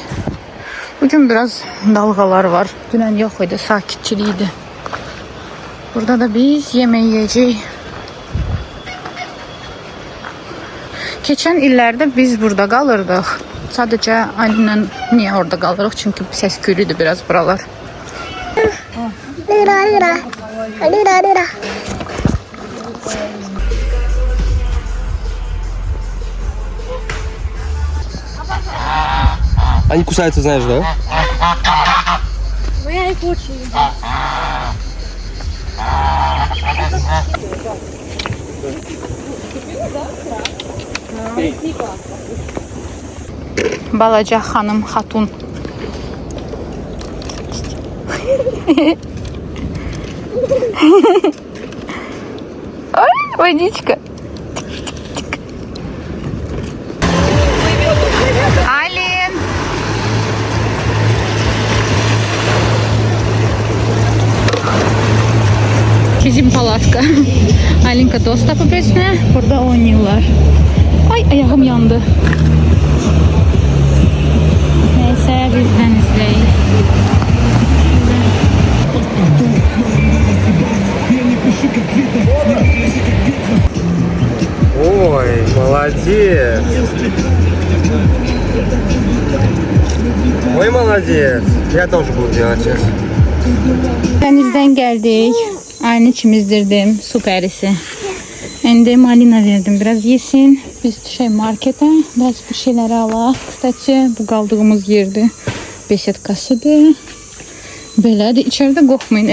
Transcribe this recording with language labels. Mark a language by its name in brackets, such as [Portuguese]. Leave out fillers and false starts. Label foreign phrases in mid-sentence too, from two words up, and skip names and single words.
[Azerbaijani] Bugün biraz dalğalar var. Dünən yox idi, sakitçilik idi. Burada da biz yemək yeyəcəyik. Keçən illərdə biz burada qalırdıq. Sadəcə Alinlə niyə orada qalırıq? Çünki səs küylüdür biraz buralar. [Russian] Они кусаются, знаешь, да? Ну, я их очень люблю. [Azerbaijani] Balaca xanım, xatun. [Russian] Ой, водичка. Алин. [Azerbaijani] Bizim palatka. Alinka dost tapıb özünə. [Turkish] Burada oynuyorlar. Ay, ayağım yandı. Neyse, bizden izleyin. [Russian] Ой, молодец. Ой, молодец. Я тоже буду делать сейчас. [Turkish] Denizden geldik. Aynı çimizdirdim. Su pərisi. [Azerbaijani] İndi Malina verdim. Biraz yesin. Biz düşək markete. Biraz bir şeyler alaq. Kısaca bu qaldığımız yerdir. Besetkasıdır. Belədir. İçeride qorxmayın.